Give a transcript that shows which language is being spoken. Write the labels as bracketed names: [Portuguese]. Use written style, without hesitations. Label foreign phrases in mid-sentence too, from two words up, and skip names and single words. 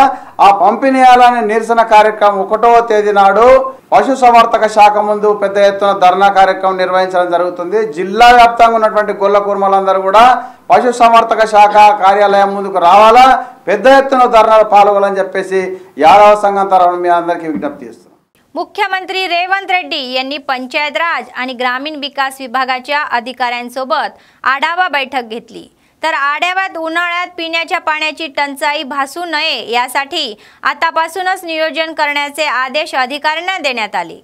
[Telugu] ఆ పంపిణీ చేయాలనే నిరసన కార్యక్రమం 1వ తేదీ నాడు పశుసంవర్ధక శాఖ ముందు పెద్ద ఎత్తున ధర్నా కార్యక్రమం నిర్వహించడం జరుగుతుంది। జిల్లా వ్యాప్తంగా ఉన్నటువంటి గొల్ల కుర్మలందరూ కూడా పశుసంవర్ధక శాఖ కార్యాలయం ముందుకు రావాలా, పెద్ద ఎత్తున ధర్నాలో పాల్గొనాలని చెప్పేసి యాదవ సంఘం తరఫున మీ అందరికీ విజ్ఞప్తి చేస్తున్నాం। [Marathi] मुख्यमंत्री रेवंत रेड्डी यांनी पंचायत राज आणि ग्रामीण विकास विभागाच्या अधिकाऱ्यांसोबत आढावा बैठक घेतली। तर आढाव्यात उन्हाळ्यात पिण्याच्या पाण्याची टंचाई भासू नये यासाठी आतापासूनच नियोजन करण्याचे आदेश अधिकाऱ्यांना देण्यात आले।